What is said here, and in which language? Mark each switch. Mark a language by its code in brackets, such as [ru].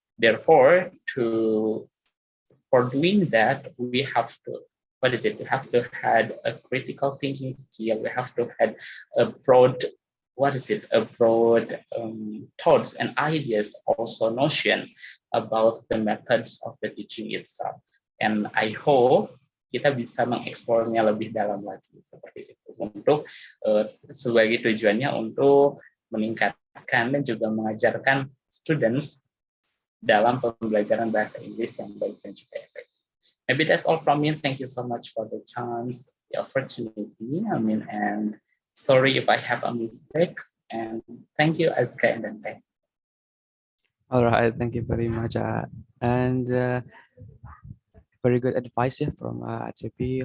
[en] Therefore, for doing that, we have to we have to have a critical thinking skill. We have to have a broad a broad thoughts and ideas, also notion about the methods of the teaching itself. And I hope [id] kita bisa mengeksplornya lebih dalam lagi seperti itu untuk sebagai tujuannya untuk meningkatkan dan juga mengajarkan students dalam pembelajaran bahasa Inggris yang baik dan juga efektif. [en] Maybe that's all from me. Thank you so much for the chance, the opportunity. And sorry if I have a mistake. And thank you, Azka and Dante. All right, thank you very much. And very good advice from ACP.